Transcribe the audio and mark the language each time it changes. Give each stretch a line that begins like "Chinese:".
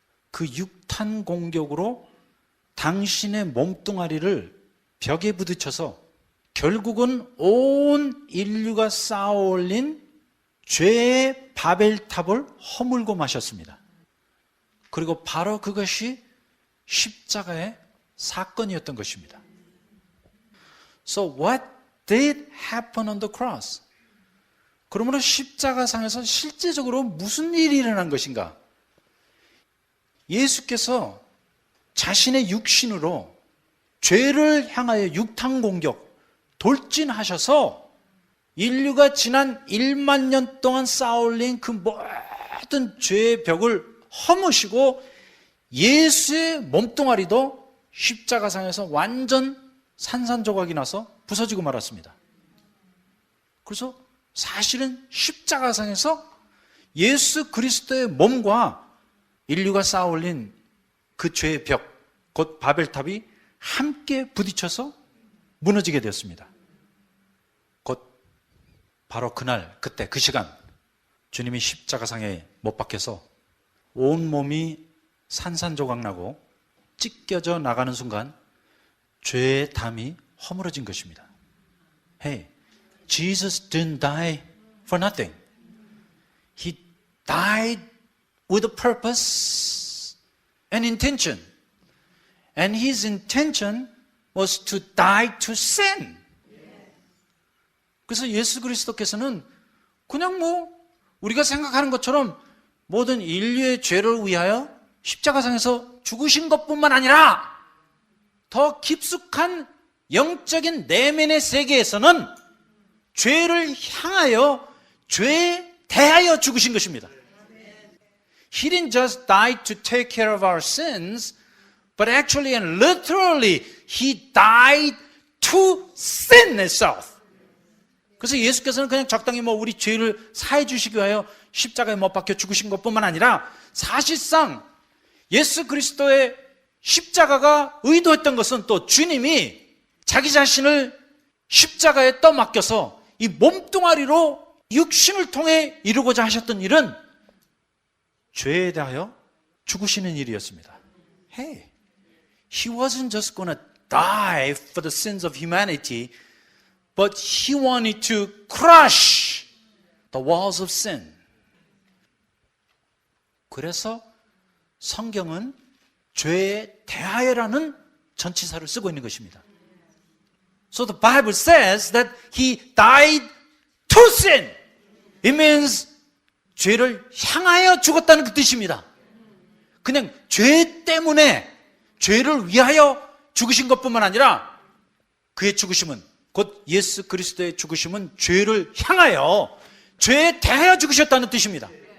Korean: 그 육탄 공격으로 당신의 몸뚱아리를 벽에 부딪혀서 결국은 온 인류가 쌓아 올린 죄의 바벨탑을 허물고 마셨습니다. 그리고 바로 그것이 십자가의 사건이었던 것입니다.
English: So what did happen on the cross?
Korean: 그러므로 십자가상에서 실제적으로 무슨 일이 일어난 것인가? 예수께서 자신의 육신으로 죄를 향하여 육탄 공격, 돌진하셔서 인류가 지난 1만 년 동안 쌓아올린 그 모든 죄의 벽을 허무시고 예수의 몸뚱아리도 십자가상에서 완전 산산조각이 나서 부서지고 말았습니다. 그래서 사실은 십자가상에서 예수 그리스도의 몸과 인류가 쌓아올린 그 죄의 벽, 곧 바벨탑이 함께 부딪혀서 무너지게 되었습니다. 곧 바로 그날, 그때, 그 시간 주님이 십자가상에 못 박혀서 온몸이 산산조각 나고 찢겨져 나가는 순간 죄의 담이 허물어진 것입니다.
English: Hey, Jesus didn't die for nothing. He died with a purpose and intention. And his intention was to die to sin.
Korean: 그래서 예수 그리스도께서는 그냥 우리가 생각하는 것처럼 모든 인류의 죄를 위하여 십자가상에서 죽으신 것뿐만 아니라 더 깊숙한 영적인 내면의 세계에서는 죄를 향하여, 죄에 대하여 죽으신 것입니다.
English: He didn't just die to take care of our sins, but actually and literally He died to sin itself.
Korean: 그래서 예수께서는 그냥 적당히 우리 죄를 사해 주시기 위하여 십자가에 못 박혀 죽으신 것뿐만 아니라 사실상 예수 그리스도의 십자가가 의도했던 것은 또 주님이 자기 자신을 십자가에 떠맡겨서 이 몸뚱아리로 육신을 통해 이루고자 하셨던 일은 죄에 대하여 죽으시는 일이었습니다.
English: Hey, He wasn't just going to die for the sins of humanity, but He wanted to crush the walls of sin.
Korean: 그래서 성경은 죄에 대하여라는 전치사를 쓰고 있는 것입니다.
English: So the Bible says that He died to sin. It means
Korean: 죄를 향하여 죽었다는 그 뜻입니다. 그냥 죄 때문에, 죄를 위하여 죽으신 것뿐만 아니라 그의 죽으심은, 곧 예수 그리스도의 죽으심은 죄를 향하여, 죄에 대하여 죽으셨다는 뜻입니다.